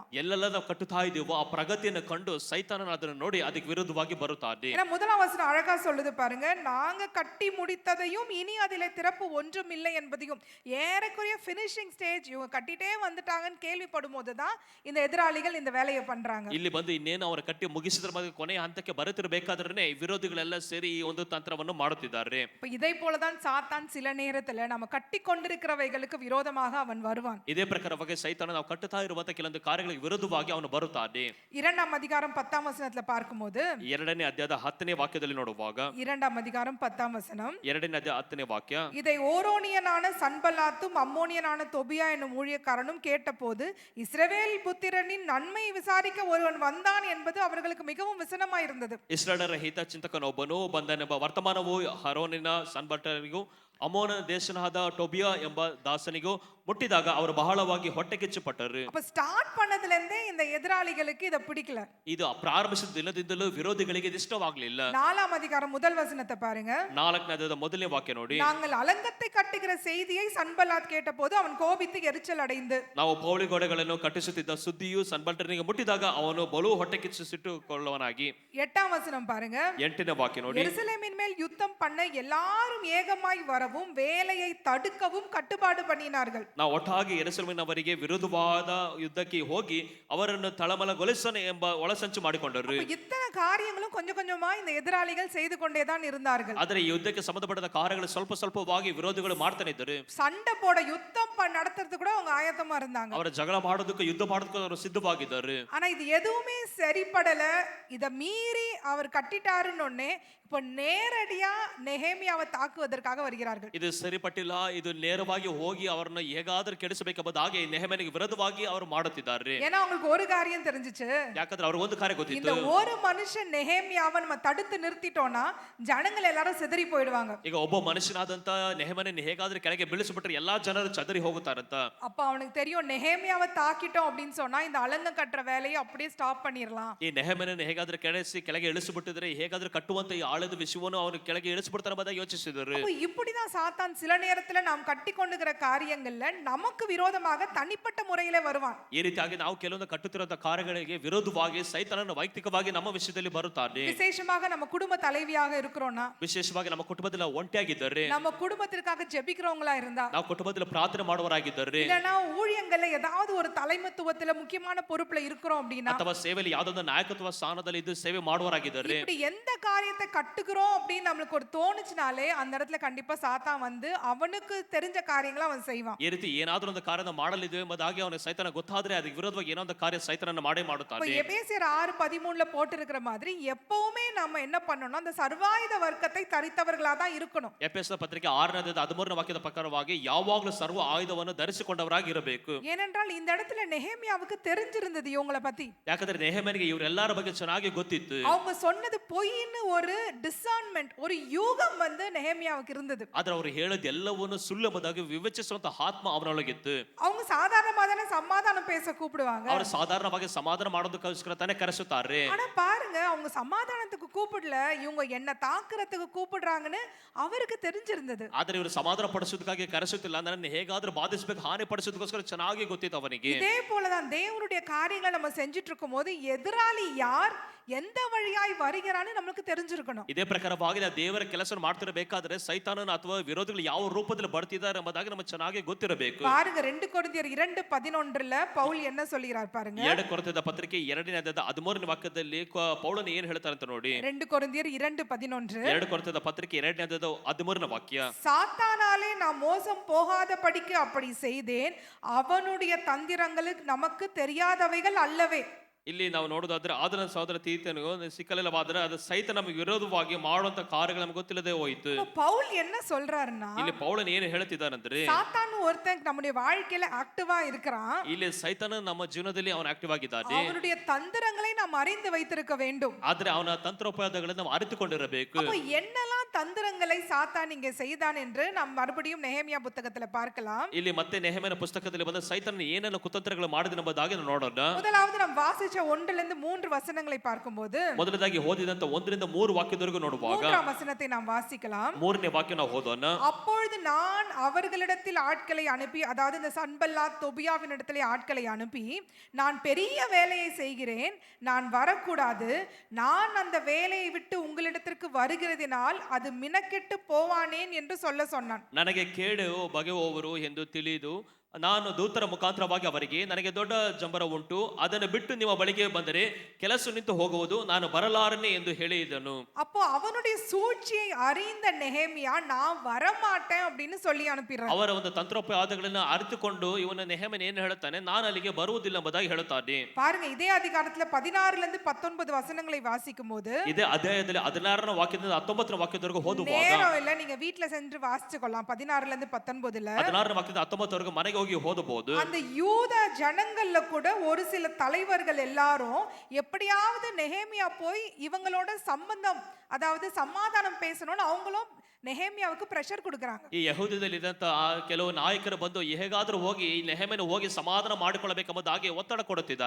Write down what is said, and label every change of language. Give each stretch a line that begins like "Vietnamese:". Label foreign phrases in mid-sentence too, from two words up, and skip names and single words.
Kannada: ಎಲ್ಲೆಲ್ಲ ನಾವು ಕಟ್ಟುತ್ತಾ ಇದೀವೋ ಆ ಪ್ರಗತಿಯನ್ನು ಕಂಡು ಸೈತಾನನು ಅದನ್ನು ನೋಡಿ ಅದಕ್ಕೆ ವಿರುದ್ಧವಾಗಿ ಬರುತ್ತಾನೆ.
Tamil: ஏன்னா முதலாம் வசனம் அழகா சொல்லுது பாருங்க, நாங்க கட்டி முடித்ததையும் இனி அதிலே திறப்பு ஒன்றும் இல்லை என்பதையும். ஏறக்குறைய
English: finishing stage
Tamil: இவங்க கட்டிட்டே வந்துட்டாங்கன்னு கேள்விப்படும் போதுதான் இந்த எதிராளிகள் இந்த வேலையை பண்றாங்க.
Kannada: ಇಲ್ಲಿ ಬಂದು ಇನ್ನೇನು ಅವರ ಕಟ್ಟಿ ಮುಗಿಸಿದ್ರ ಬಗ್ಗೆ ಕೊನೆಯ ಹಂತಕ್ಕೆ ಬರುತ್ತಿರಬೇಕಾದ್ರೆ ವಿರೋಧಿಗಳೆಲ್ಲ ಸೇರಿ ಈ ಒಂದು ತಂತ್ರವನ್ನು ಮಾಡುತ್ತಿದ್ದಾರೆ.
Tamil: இப்ப இதை போலதான் சாத்தான் சில நேரத்துல நம்ம கட்டி கொண்டிருக்கிறவைகளுக்கு விரோதமாக அவன் வருவான்.
Kannada: ಇದೇ ಪ್ರಕಾರವಾಗಿ ಸೈತಾನ ನಾವು ಕಟ್ಟುತ್ತಾ ಇರುವಂತ ಕೆಲವೊಂದು ಕಾರ್ಯಗಳಿಗೆ ವಿರುದ್ಧವಾಗಿ ಅವನು ಬರುತ್ತಾನೆ.
Tamil: 2ஆம் அதிகாரம் 10ஆம் வசனத்துல பார்க்கும்போது,
Kannada: 2ನೇ ಅಧ್ಯಾಯದ 10ನೇ ವಾಕ್ಯದಲ್ಲಿ ನೋಡುವಾಗ,
Tamil: 2ஆம் அதிகாரம் 10ஆம் வசனம்,
Kannada: 2ನೇ ಅಧ್ಯಾಯ 10ನೇ ವಾಕ್ಯ,
Tamil: இதை ஓரோனியனான சன்பல்லாத்தும் அம்மோனியனான தொபியா என்னும் ஊழியக்காரனும் கேட்டபோது இஸ்ரவேல் புத்திரனின் நன்மை விசாரிக்க ஒருவன் வந்தான் என்பது அவர்களுக்கு மிகவும் விசனமாயிருந்தது.
Kannada: ಇಸ್ರಾಯೇಲರ ಹಿತ ಚಿಂತಕನೊಬ್ಬನು ಬಂದನೆಂಬ ವರ್ತಮಾನವು ಹರೋನಿನ ಸನ್ಬಲ್ಲಟನಿಗೂ ಅಮೋನ ದೇಶನಾದ ಟೋಬಿಯಾ ಎಂಬ ದಾಸನಿಗೂ ಮುಟ್ಟಿದಾಗ ಅವರು ಬಹಳವಾಗಿ ಹೊಟ್ಟೆಕಿಚ್ಚುಪಟ್ಟರು.
Tamil: அப்ப ஸ்டார்ட் பண்ணதுல இருந்தே இந்த எதிராளிகளுக்கு இத பிடிக்கல.
Kannada: ಇದು ಪ್ರಾರಂಭಿಸಿದ ದಿನದಿಂದಲೂ ವಿರೋಧಿಗಳಿಗೆ ಇದು ಇಷ್ಟವಾಗಲಿಲ್ಲ.
Tamil: 4ஆம் அதிகாரம் முதல் வசனத்தை பாருங்க.
Kannada: 4ನೇ ಅಧ್ಯಾಯದ ಮೊದಲನೇ ವಾಕ್ಯ ನೋಡಿ,
Tamil: நாங்கள் அலங்கத்தை கட்டுகிற செய்தியை சன்பல்லாத் கேட்டபோது அவன் கோபித்து எரிச்சல் அடைந்து,
Kannada: ನಾವು ಪೌಳಿ ಗೋಡೆಗಳನ್ನು ಕಟ್ಟಿಸುತ್ತಿದ್ದ ಸುದ್ದಿಯು ಸನ್ಬಲ್ಲಟನಿಗೆ ಮುಟ್ಟಿದಾಗ ಅವನು ಬಲು ಹೊಟ್ಟೆಕಿಚ್ಚಿಸಿಟ್ಟುಕೊಳ್ಳುವನಾಗಿ.
Tamil: 8ஆம் வசனம் பாருங்க.
Kannada: 8ನೇ ವಾಕ್ಯ ನೋಡಿ,
Tamil: எருசலேமின் மேல் யுத்தம் பண்ண எல்லாரும் ஏகமாய் வரவும் வேலையை தடுக்கவும் கட்டுப்பாடு பண்ணினார்கள்.
Kannada: ನಾವು ಒಟ್ಟಾಗಿ ಯೆರೂಸಲೇಮಿನವರಿಗೆ ವಿರುದ್ಧವಾದ ಯುದ್ಧಕ್ಕೆ ಹೋಗಿ ಅವರನ್ನು ತಳಮಳಗೊಳಿಸೋಣ ಎಂಬ ಒಳಸಂಚು ಮಾಡಿಕೊಂಡರು.
Tamil: இத்தனை காரியங்களும் கொஞ்சம் கொஞ்சமா இந்த எதிராளிகள் செய்து கொண்டேதான் இருந்தார்கள்.
Kannada: ಆದರೆ ಈ ಯುದ್ಧಕ್ಕೆ ಸಂಬಂಧಪಟ್ಟ ಕಾರ್ಯಗಳು ಸ್ವಲ್ಪ ಸ್ವಲ್ಪವಾಗಿ ವಿರೋಧಿಗಳು ಮಾಡ್ತಾನೆ ಇದ್ದರು.
Tamil: சண்டை போட யுத்தம் நடத்துறது கூட அவங்க ஆயத்தமா இருந்தாங்க.
Kannada: ಅವರ ಜಗಳ ಮಾಡೋದಕ್ಕೆ ಯುದ್ಧ ಮಾಡೋದಕ್ಕೆ ಅವರು ಸಿದ್ಧವಾಗಿದ್ದರು.
Tamil: ஆனா இது எதுவுமே சரிப்படல. இத மீறி அவர் கட்டிட்டாருன்னு ஒண்ணே இப்ப நேரடியா நெகேமியாவை தாக்குவதற்காக வருகிறார்கள்.
Kannada: ಇದು ಸರಿಪಟ್ಟಿಲ್ಲ, ಇದು ನೇರವಾಗಿ ಹೋಗಿ ಅವರನ್ನು ಹೇಗಾದರೂ ಕೆಡಿಸಬೇಕೆಂಬುದಾಗಿ ನೆಹೆಮೀಯನಿಗೆ ವಿರೋಧವಾಗಿ ಅವರು ಮಾಡುತ್ತಿದ್ದಾರೆ.
Tamil: ஏன்னா அவங்களுக்கு ஒரு காரியம் தெரிஞ்சிச்சு,
Kannada: ಯಾಕಂದ್ರೆ ಅವ್ರಿಗೆ ಒಂದು ಕಾರ್ಯ
Tamil: இந்த
Kannada: ಗೊತ್ತಿತ್ತು,
Tamil: ஒரு மனுஷன் நெகேமியாவை நம்ம தடுத்து நிறுத்திட்டோம்னா ஜனங்கள் எல்லாரும் சிதறி போயிடுவாங்க.
Kannada: ಈಗ ಒಬ್ಬ ಮನುಷ್ಯನಾದಂತ ನೆಹೆಮೀಯನನ್ನು ಹೇಗಾದ್ರೂ ಕೆಳಗೆ ಬೀಳಿಸಿಬಿಟ್ರೆ ಎಲ್ಲಾ ಜನರು ಚದರಿ ಹೋಗುತ್ತಾರಂತ.
Tamil: அப்ப அவனுக்கு தெரியும், நெகேமியாவை தாக்கிட்டோம் அப்படின்னு சொன்னா இந்த அலங்க கட்டுற வேலையை அப்படியே ஸ்டாப் பண்ணிரலாம்.
Kannada: ಈ ನೆಹೆಮೀಯನನ್ನು ಹೇಗಾದ್ರೂ ಕೆಳಗೆ ಇಳಿಸಿಬಿಟ್ಟಿದ್ರೆ ಹೇಗಾದ್ರೂ ಕಟ್ಟುವಂತ ಈ ಆಳದ ವಿಷಯವನ್ನು ಅವನು ಕೆಳಗೆ ಇಳಿಸಿಬಿಡ್ತಾನೆ ಎಂಬುದಾಗಿ ಯೋಚಿಸಿದರು.
Tamil: அப்ப இப்படிதான் சாத்தான் சில நேரத்துல நாம் கட்டி கொண்டுகிற காரியங்கள்ல நமக்கு விரோதமாக தனிப்பட்ட முறையில வருவான்.
Kannada: ಈ ರೀತಿಯಾಗಿ ನಾವು ಕೆಲವೊಂದು ಕಟ್ಟುತ್ತಿರುವಂತ ಕಾರ್ಯಗಳಿಗೆ ವಿರೋಧವಾಗಿ ಸೈತಾನನು ವೈಯಕ್ತಿಕವಾಗಿ ನಮ್ಮ ವಿಷಯದಲ್ಲಿ ಬರುತ್ತಾನೆ.
Tamil: விசேஷமாக நம்ம குடும்ப தலைவியாக இருக்கிறோம்னா,
Kannada: ವಿಶೇಷವಾಗಿ ನಮ್ಮ ಕುಟುಂಬದಲ್ಲಿ ಒಂಟಿಯಾಗಿದ್ದಾರೆ,
Tamil: நம்ம குடும்பத்திற்காக ஜெபிக்கிறவங்களா இருந்தா,
Kannada: ನಾವು ಕುಟುಂಬದಲ್ಲಿ ಪ್ರಾರ್ಥನೆ ಮಾಡುವರಾಗಿದ್ದಾರೆ,
Tamil: இல்லனா ஊழியங்கள்ல ஏதாவது ஒரு தலைமைத்துவத்துல முக்கியமான பொறுப்புல இருக்கிறோம் அப்படின்னா,
Kannada: ಅಥವಾ ಸೇವೆಯಲ್ಲಿ ಯಾವುದೊಂದು ನಾಯಕತ್ವ ಸ್ಥಾನದಲ್ಲಿ ಇದ್ದು ಸೇವೆ ಮಾಡುವರಾಗಿದ್ದಾರೆ,
Tamil: இப்படி எந்த காரியத்தை கட்டுகிறோம் அப்படின்னு நம்மளுக்கு ஒரு தோணுச்சுனாலே அந்த இடத்துல கண்டிப்பா சாத்தான் வந்து அவனுக்கு தெரிஞ்ச காரியங்களை அவன் செய்வான்.
Kannada: ಈ ರೀತಿ ಏನಾದರೂ ಒಂದು ಕಾರ್ಯನ ಮಾಡಲಿದ್ದೇವೆ ಎಂಬುದಾಗಿ ಅವನಿಗೆ ಸೈತಾನ ಗೊತ್ತಾದ್ರೆ ಅದಕ್ಕೆ ವಿರೋಧವಾಗಿ ಏನೋ ಒಂದು ಕಾರ್ಯ ಸೈತಾನನ್ನು ಮಾಡೇ ಮಾಡುತ್ತಾನೆ.
Tamil: எபேசியர் 6:13 போட்டு இருக்கிற மாதிரி எப்பவுமே நம்ம என்ன பண்ணணும், அந்த சர்வாயுத வர்க்கத்தை தரித்தவர்களா தான் இருக்கணும்.
Kannada: ಎಫೆಸ ಪತ್ರಿಕೆ 6ನೇ ಅಧ್ಯಾಯದ 13ನೇ ವಾಕ್ಯದ ಪ್ರಕಾರವಾಗಿ ಯಾವಾಗಲೂ ಸರ್ವ ಆಯುಧವನ್ನು ಧರಿಸಿಕೊಂಡವರಾಗಿ ಇರಬೇಕು.
Tamil: ஏனென்றால் இந்த இடத்துல நெகேமியாவுக்கு தெரிஞ்சிருந்தது இவங்களை பத்தி.
Kannada: ಯಾಕಂದ್ರೆ ನೆಹೆಮೀಯನಿಗೆ ಇವರೆಲ್ಲರ ಬಗ್ಗೆ ಚೆನ್ನಾಗಿ ಗೊತ್ತಿತ್ತು.
Tamil: அவங்க சொன்னது பொய்ன்னு ஒரு டிசர்ன்மென்ட், ஒரு யூகம் வந்து நெகேமியாவுக்கு இருந்தது.
Kannada: ಆದ್ರೆ ಅವರು ಹೇಳೋದು ಎಲ್ಲವನ್ನು ಸುಳ್ಳು ಎಂಬುದಾಗಿ ವಿವೇಚಿಸುವಂತ ಆತ್ಮ ಅವನೊಳಗಿತ್ತು.
Tamil: அவங்க சாதாரணமா தானே சமாதானம் பேச கூப்பிடுவாங்க.
Kannada: ಅವರು ಸಾಧಾರಣವಾಗಿ ಸಮಾಧಾನ ಮಾಡೋದಕ್ಕೋಸ್ಕರ ತಾನೇ ಕರೆಸುತ್ತಾರೆ.
Tamil: ஆனா பாருங்க, அவங்க சமாதானத்துக்கு கூப்பிடல, இவங்க என்ன தாக்குறதுக்கு கூப்பிடுறாங்கன்னு அவருக்கு தெரிஞ்சிருந்தது.
Kannada: ಆದ್ರೆ ಇವರು ಸಮಾಧಾನ ಪಡಿಸೋದಕ್ಕಾಗಿ ಕರೆಸುತ್ತಿಲ್ಲ, ನನ್ನ ಹೇಗಾದ್ರೂ ಬಾಧಿಸಬೇಕು, ಹಾನಿ ಪಡಿಸೋದಕ್ಕೋಸ್ಕರ ಚೆನ್ನಾಗಿ ಗೊತ್ತಿತ್ತು ಅವನಿಗೆ.
Tamil: இதே போலதான் தேவனுடைய காரியங்களை நம்ம செஞ்சிட்டு இருக்கும் போது எதிராளி யார், எந்த வழியாய் வருகிறான்னு நமக்கு தெரிஞ்சிருக்கணும்.
Kannada: ಇದೇ ಪ್ರಕಾರವಾಗಿ ದೇವರ ಕೆಲಸ ಮಾಡ್ತಿರಬೇಕಾದ್ರೆ ಸೈತಾನನ ಅಥವಾ ವಿರೋಧಿಗಳು ಯಾವ ರೂಪದಲ್ಲಿ ಬರ್ತಿದ್ದಾರೆ ಎಂಬುದಾಗಿ ನಮಗೆ ಚೆನ್ನಾಗಿ ಗೊತ್ತಿರಬೇಕು. ಇರಬೇಕು.
Tamil: பாருங்க 2 கொரிந்தியர் 2:11 பவுல் என்ன சொல்கிறார் பாருங்க.
Kannada: 2 ಕೊರಿಂಥದ ಪತ್ರಿಕೆ 2ನೇ ಅಧ್ಯಾಯದ 13ನೇ ವಾಕ್ಯದಲ್ಲಿ ಪೌಲನು ಏನ್ ಹೇಳ್ತಾನೆ ಅಂತ ನೋಡಿ.
Tamil: 2 கொரிந்தியர் 2:11
Kannada: 2 ಕೊರಿಂಥದ ಪತ್ರಿಕೆ 2ನೇ ಅಧ್ಯಾಯದ 13ನೇ ವಾಕ್ಯ.
Tamil: சாத்தானாலே நான் மோசம் போகாத படிக்கு அப்படி செய்தேன், அவனுடைய தந்திரங்களுக்கு நமக்கு தெரியாதவைகள் அல்லவே.
Kannada: ಇಲ್ಲಿ ನಾವು ನೋಡೋದಾದ್ರೆ ಆದನ ಸಹೋದರ ತೀತನಿಗೂ ಸಿಕ್ಕಲಿಲ್ಲವಾದ್ರೆ ಅದು ಸಹಿತ ನಮಗೆ ವಿರೋಧವಾಗಿ ಮಾಡುವಂತ ಕಾರ್ಯಗಳು ನಮಗೆ ಗೊತ್ತಿಲ್ಲದೆ ಹೋಯಿತು.
Tamil: பவுல் என்ன சொல்றாருன்னா,
Kannada: ಇಲ್ಲಿ ಪೌಲನ್ ಏನು ಹೇಳ್ತಿದ್ದಾನಂದ್ರೆ
Tamil: சாத்தான் ஒருத்தன் நம்முடைய வாழ்க்கையில ஆக்டிவா இருக்கிறான்.
Kannada: ಇಲ್ಲಿ ಸೈತಾನ ನಮ್ಮ ಜೀವನದಲ್ಲಿ ಅವನು ಆಕ್ಟಿವ್ ಆಗಿದ್ದಾನೆ.
Tamil: அவனுடைய தந்திரங்களை நாம் அறிந்து வைத்திருக்க வேண்டும்.
Kannada: ಆದ್ರೆ ಅವನ ತಂತ್ರೋಪಾಯಗಳನ್ನು ನಾವು ಅರಿತುಕೊಂಡಿರಬೇಕು.
Tamil: அப்ப என்னெல்லாம் தந்திரங்களை சாத்தான் இங்கே செய்தான் என்று நாம் மறுபடியும் நெகேமியா புத்தகத்துல பார்க்கலாம்.
Kannada: ಇಲ್ಲಿ ಮತ್ತೆ ನೆಹೆಮೀಯನ ಪುಸ್ತಕದಲ್ಲಿ ಬಂದ ಸೈತಾನ ಏನೆಲ್ಲ ಕುತಂತ್ರಗಳು ಮಾಡಿದನೆಂಬುದಾಗಿ ನಾವು ನೋಡೋಣ.
Tamil: முதலாவது நாம் வாசிச்ச 1லிருந்து 3 வசனங்களை பார்க்கும்போது
Kannada: ಮೊದಲದಾಗಿ ಓದಿದಂತ 1ರಿಂದ 3 ವಾಕ್ಯದವರೆಗೂ ನೋಡುವಾಗ
Tamil: 3ஆம் வசனத்தை நாம் வாசிக்கலாம்.
Kannada: 3ನೇ ವಾಕ್ಯ ನಾವು ಓದೋಣ.
Tamil: அப்பொழுது நான் அவர்களிடத்தில் ஆட்களை அனுப்பி, அதாவது இந்த சன்பல்லாத் தொபியாவினிடத்திலே ஆட்களை அனுப்பி, நான் பெரிய வேலையை செய்கிறேன், நான் வரக்கூடாது, நான் அந்த வேலையை விட்டு உங்களிடத்திற்கு வருகிறதினால் அது மினக்கெட்டு போவானேன் என்று சொன்னான்.
Kannada: ನನಗೆ ಕೇಡು ಬಗೆಯುವವರು ಎಂದು ತಿಳಿದು ನಾನು ದೂತರ ಮುಖಾಂತರವಾಗಿ ಅವರಿಗೆ, ನನಗೆ ದೊಡ್ಡ ಜಂಬರ ಉಂಟು, ಅದನ್ನು ಬಿಟ್ಟು ನಿಮ್ಮ ಬಳಿಗೆ ಬಂದರೆ ಕೆಲಸ ನಿಂತು ಹೋಗುವುದು, ನಾನು ಬರಲಾರನೆ ಎಂದು ಹೇಳಿದನು.
Tamil: அப்போ அவனுடைய சூழ்ச்சியை அறிந்த நெகேமியா நான் வரமாட்டேன் அப்படின்னு சொல்லி அனுப்பிடுறான்.
Kannada: ಅವರ ಒಂದು ತಂತ್ರೋಪಾಯಗಳನ್ನು ಅರಿತುಕೊಂಡು ಇವನ ನೆಹೆಮೀಯನು ಏನು ಹೇಳುತ್ತಾನೆ, ನಾನು ಅಲ್ಲಿಗೆ ಬರುವುದಿಲ್ಲ ಎಂಬುದಾಗಿ ಹೇಳುತ್ತಾನೆ.
Tamil: பாருங்க இதே அதிகாரத்துல 16லிருந்து 19 வசனங்களை வாசிக்கும் போது,
Kannada: ಇದೇ ಅಧ್ಯಾಯದಲ್ಲಿ 16ನೇ ವಾಕ್ಯದಿಂದ 19ನೇ ವಾಕ್ಯದವರೆಗೂ ಓದುವಾಗ,
Tamil: நேரம் இல்ல நீங்க வீட்ல சென்று வாசிச்சுக்கலாம். 16லிருந்து 19ல
Kannada: 16ನೇ ವಾಕ್ಯದಿಂದ 19ವರೆಗೂ ಮನೆಗೆ ಹೋಗಿ ಓದಬಹುದು.
Tamil: அந்த யூத ஜனங்கள்ல கூட ஒரு சில தலைவர்கள் எல்லாரும் எப்படியாவது நெகேமியா போய் இவங்களோட சம்பந்தம், அதாவது சமாதானம் பேசணும்னு அவங்களும் நெகேமியாவுக்கு பிரஷர் கொடுக்கறாங்க.
Kannada: ಈ ಯಹೂದ್ಯದಲ್ಲಿ ಇದ್ದಂತ ಕೆಲವು ನಾಯಕರು ಬಂದು ಹೇಗಾದ್ರೂ ಹೋಗಿ ಈ ನೆಹೆಮೀಯನು ಹೋಗಿ ಸಮಾಧಾನ ಮಾಡಿಕೊಳ್ಳಬೇಕೆಂಬುದಾಗಿ ಒತ್ತಡ ಕೊಡುತ್ತಿದ್ದಾರೆ.